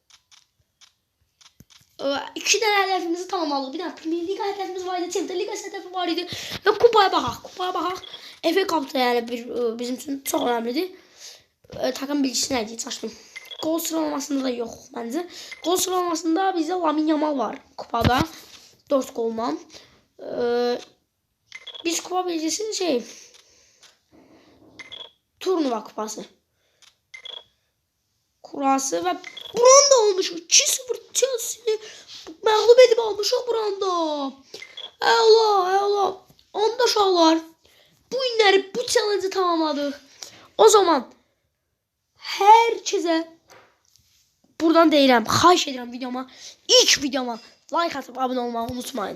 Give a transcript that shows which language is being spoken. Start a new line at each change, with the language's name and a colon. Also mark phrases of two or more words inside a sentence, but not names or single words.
Azerbaijani: 2 dənə hədəfimizi tamamladıq. Bir dənə Premier Liga hədəfimiz var idi, Çempionlar Liqası hədəfi var idi və kupaya baxaq. Kupaya baxaq. FA Cup da yəni bizim üçün çox önəmlidir.
Turkish: Takım bilgisi
Azerbaijani: nə idi? Çaşdım. Gol sıralamasında da yox məncə. Gol sıralamasında bizdə Lamine Yamal var kupada 4 golla.
Turkish: Biz kupa bilgisi turnuva kupası.
Azerbaijani: Kurası və buranı da olmuşuq. 2-0 Chelsea məğlub edib almışıq buranda. Əla. Onda uşaqlar bu günləri bu challenge-ı tamamladıq. O zaman hər kəsə buradan deyirəm, xahiş edirəm videoma, ilk videoma like atıb abunə olmağı unutmayın.